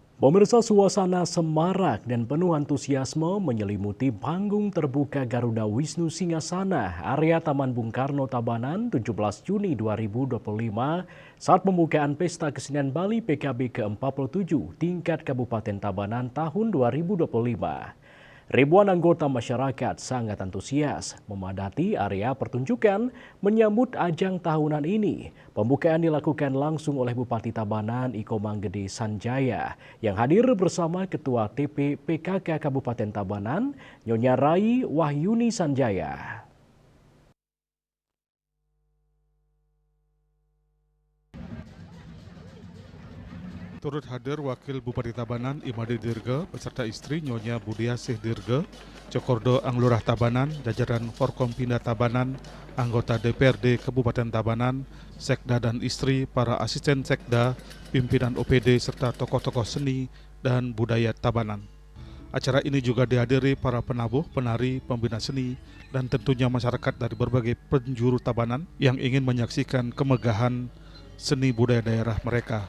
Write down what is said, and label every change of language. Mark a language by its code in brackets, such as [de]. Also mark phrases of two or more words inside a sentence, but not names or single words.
[id] Pemirsa, suasana semarak dan penuh antusiasme menyelimuti panggung terbuka Garuda Wisnu Singgasana, area Taman Bung Karno Tabanan 17 Juni 2025 saat pembukaan Pesta Kesenian Bali PKB ke-47 tingkat Kabupaten Tabanan tahun 2025. Ribuan anggota masyarakat sangat antusias memadati area pertunjukan menyambut ajang tahunan ini. Pembukaan dilakukan langsung oleh Bupati Tabanan Iko Manggede Sanjaya yang hadir bersama Ketua TP PKK Kabupaten Tabanan Nyonya Rai Wahyuni Sanjaya. Turut hadir Wakil Bupati Tabanan Imade Dirga beserta istri Nyonya Budiasih Dirga, Cokordo Anglurah Tabanan, jajaran Forkompinda Tabanan, anggota DPRD Kabupaten Tabanan, Sekda dan istri, para asisten Sekda, pimpinan OPD serta tokoh-tokoh seni dan budaya Tabanan. Acara ini juga dihadiri para penabuh, penari, pembina seni, dan tentunya masyarakat dari berbagai penjuru Tabanan yang ingin menyaksikan kemegahan seni budaya daerah mereka.